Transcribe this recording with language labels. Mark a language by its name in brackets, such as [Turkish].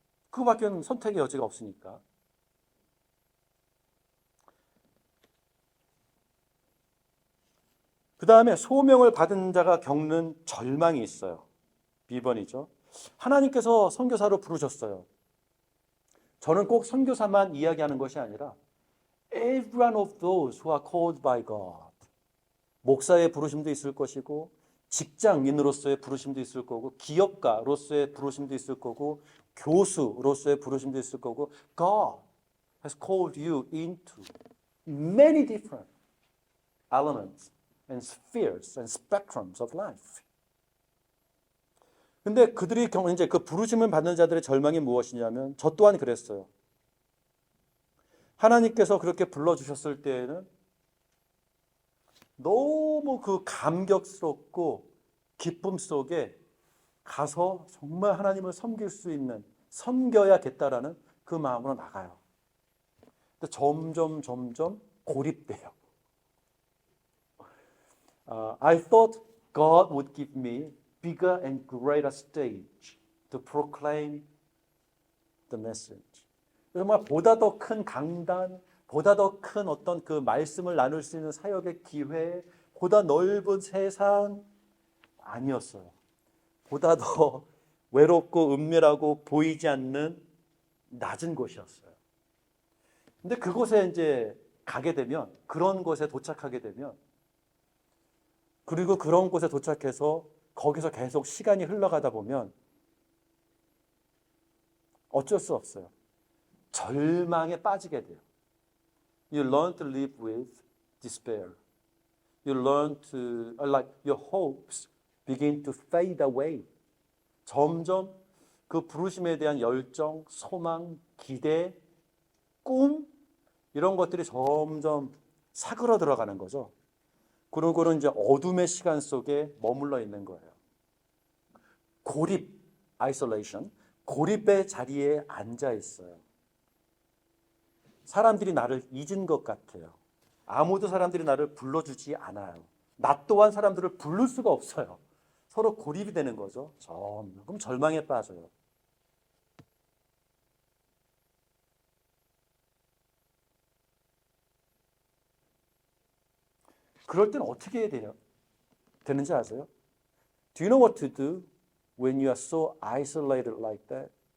[Korean] 그거밖에 선택의 여지가 없으니까. 그 다음에 소명을 받은 자가 겪는 절망이 있어요. 비번이죠. 하나님께서 선교사로 부르셨어요. 저는 꼭 선교사만 이야기하는 것이 아니라 [English] every one of those who are called by God. [Korean] 목사의 부르심도 있을 것이고 직장인으로서의 부르심도 있을 거고 기업가로서의 부르심도 있을 거고 교수로서의 부르심도 있을 거고 [English] God has called you into many different elements and spheres and spectrums of life. [Korean] 근데 그들이 이제 그 부르심을 받는 자들의 절망이 무엇이냐면 저 또한 그랬어요. 하나님께서 그렇게 불러주셨을 때에는 너무 그 감격스럽고 기쁨 속에 가서 정말 하나님을 섬길 수 있는 섬겨야겠다라는 그 마음으로 나가요. 근데 점점 고립돼요. [English] I thought God would give me bigger and greater stage to proclaim the message. [Korean] 정말 보다 더 큰 강단, 보다 더 큰 어떤 그 말씀을 나눌 수 있는 사역의 기회, 보다 넓은 세상 아니었어요. 보다 더 외롭고 은밀하고 보이지 않는 낮은 곳이었어요. 근데 그곳에 이제 가게 되면, 그런 곳에 도착하게 되면, 그리고 그런 곳에 도착해서 거기서 계속 시간이 흘러가다 보면 어쩔 수 없어요. 절망에 빠지게 돼요. [English] You learn to live with despair. You learn to, like your hopes begin to fade away. [Korean] 점점 그 부르심에 대한 열정, 소망, 기대, 꿈 이런 것들이 점점 사그러 들어가는 거죠. 그러고는 이제 어둠의 시간 속에 머물러 있는 거예요. 고립, isolation, 고립의 자리에 앉아 있어요. 사람들이 나를 잊은 것 같아요. 아무도 사람들이 나를 불러주지 않아요. 나 또한 사람들을 부를 수가 없어요. 서로 고립이 되는 거죠. 그럼 절망에 빠져요. 그럴 때는 어떻게 해야 되는지 아세요? [English] Do you know what to do when you are so isolated like that?